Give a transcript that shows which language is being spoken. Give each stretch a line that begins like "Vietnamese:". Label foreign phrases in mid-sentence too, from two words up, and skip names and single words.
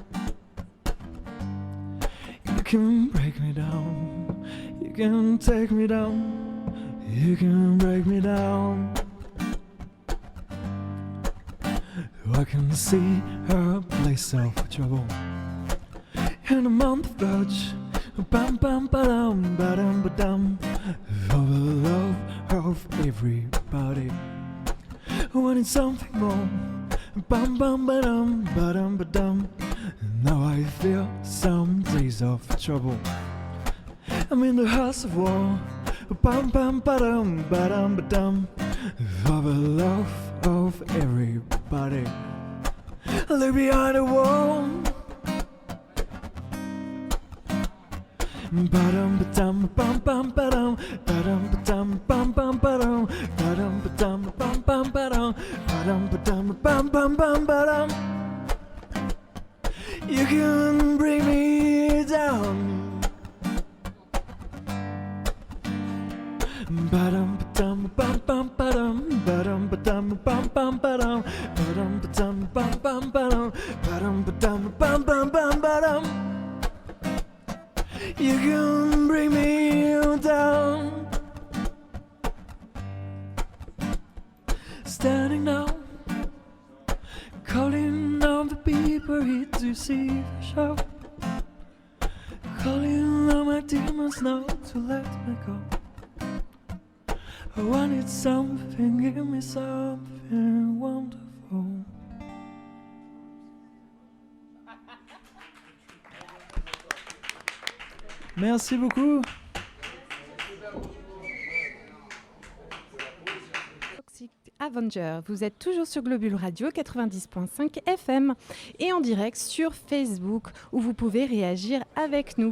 English: You can break me down, you can take me down, you can break me down. I can see her place of trouble in a month of urge. Bam bam ba-dum ba-dum ba-dum. For the love of everybody. When it's something more. Bam bam ba-dum ba-dum ba-dum. Now I feel some days of trouble. I'm in the house of war. Bam bam ba-dum ba-dum ba-dum. For the love of everybody. I live behind a wall. Ba-dum ba-dum bum bum ba-dum. Ba-dum ba-dum bum bum ba-dum. Ba-dum ba-dum bum bum ba-dum. Ba-dum ba-dum bum bum bum ba-dum. You can bring me down. Ba-dum ba-dum bum bum ba-dum. Ba-dum ba-dum bum bum ba-dum. Ba-dum ba-dum bum bum ba-dum. Ba-dum ba-dum bum bum bum ba-dum. You can bring me down. Standing now, calling on the people here to see the show. Calling on my demons now to let me go. I wanted something, give me something wonderful.
French: Merci beaucoup. Toxic Avenger, vous êtes toujours sur Globule Radio 90.5 FM et en direct sur Facebook où vous pouvez réagir avec nous.